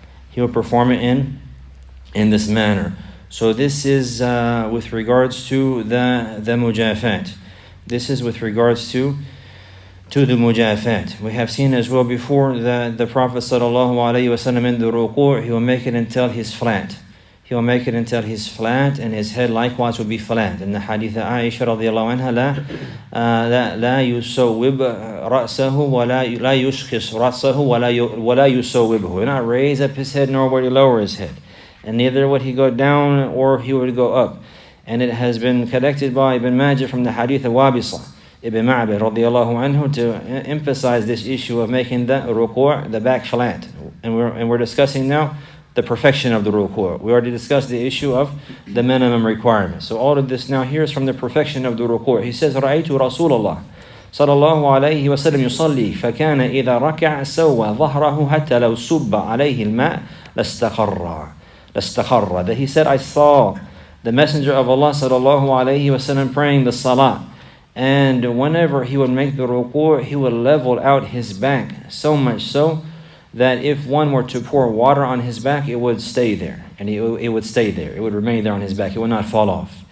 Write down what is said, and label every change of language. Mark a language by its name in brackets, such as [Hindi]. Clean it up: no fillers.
[English] He will perform it in this manner. So this is with regards to the mujafat. This is with regards to the mujafat. We have seen as well before that the Prophet ﷺ in the ruku', he will make it until he's flat. He will make it until he's flat, and his head likewise will be flat. In the hadith of Aisha radiallahu anha, [Arabic] لا يسوب رأسه ولا يشخص رأسه ولا يسوبه. [English] He will not raise up his head nor would he lower his head. And neither would he go down or he would go up. And it has been collected by Ibn Majah from the hadith of Wabisa Ibn Ma'bad radiallahu anhu to emphasize this issue of making the ruku', the back flat. And we're discussing now the perfection of the ruku'. We already discussed the issue of the minimum requirement. So all of this now here is from the perfection of the ruku'. He says, [Arabic] رَأَيْتُ رَسُولَ اللَّهِ صلى الله عليه وسلم يصلي فكان إذا ركع سوى ظهره حتى لو صب عليه الماء لاستقر. [English] That he said, I saw the Messenger of Allah sallallahu alayhi wasallam praying the salah, and whenever he would make the ruku', he would level out his back, so much so that if one were to pour water on his back, it would stay there, and it would stay there. It would remain there on his back. It would not fall off.